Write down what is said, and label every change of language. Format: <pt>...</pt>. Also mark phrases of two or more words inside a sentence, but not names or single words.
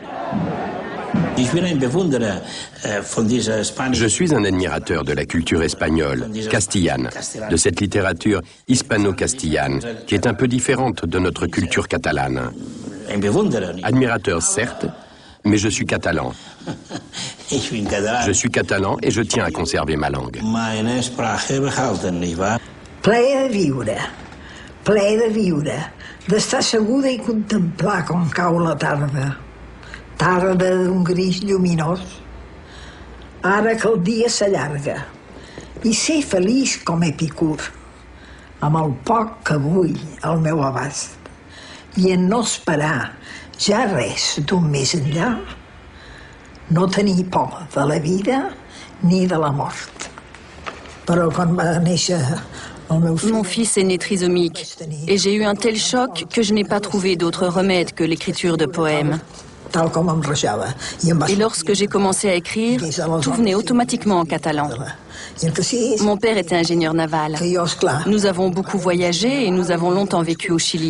<fr>Je suis un admirateur de la culture espagnole, castillane, de cette littérature hispano-castillane, qui est un peu différente de notre culture catalane. Admirateur, certes, mais je suis catalan. Je suis catalan et je tiens à conserver ma langue.</fr> <ca>Ple de viure, d'estar asseguda i contemplar com cau la tarda. Tarda d'un gris lluminós. Ara que el dia s'allarga i ser feliç com Epicur, amb el poc que vull al meu abast, i en no esperar ja res d'un més enllà, no tenir por de la vida ni de la mort. Però quan va néixer</ca> <fr>mon fils est né trisomique et j'ai eu un tel choc que je n'ai pas trouvé d'autre remède que l'écriture de poèmes. Et lorsque j'ai commencé à écrire, tout venait automatiquement en catalan. Mon père était ingénieur naval. Nous avons beaucoup voyagé et nous avons longtemps vécu au Chili.</fr>